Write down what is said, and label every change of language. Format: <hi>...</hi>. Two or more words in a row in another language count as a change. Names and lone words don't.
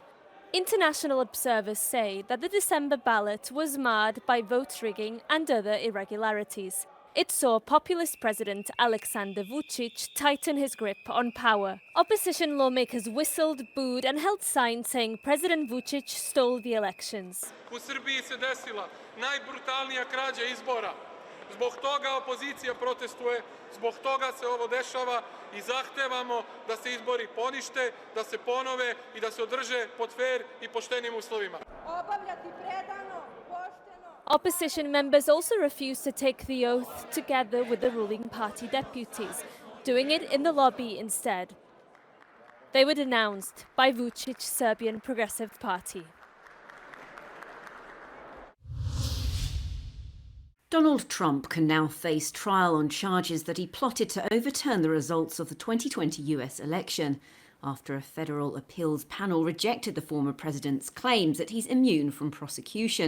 <en>International observers say that the December ballot was marred by vote rigging and other irregularities. It saw populist President Aleksandar Vučić tighten his grip on power. Opposition lawmakers whistled, booed and held signs saying President Vučić stole the elections.</en> <sr>U Srbiji se desila najbrutalnija krađa izbora. Zbog toga opozicija protestuje, zbog toga se ovo dešava I zahtevamo da se izbori ponište, da se ponove I da se održe pod fer I poštenim uslovima.</sr> <en>Opposition members also refused to take the oath together with the ruling party deputies, doing it in the lobby instead. They were denounced by Vučić's Serbian Progressive Party. Donald Trump can now face trial on charges that he plotted to overturn the results of the 2020 US election after a federal appeals panel rejected the former president's claims that he's immune from prosecution.</en>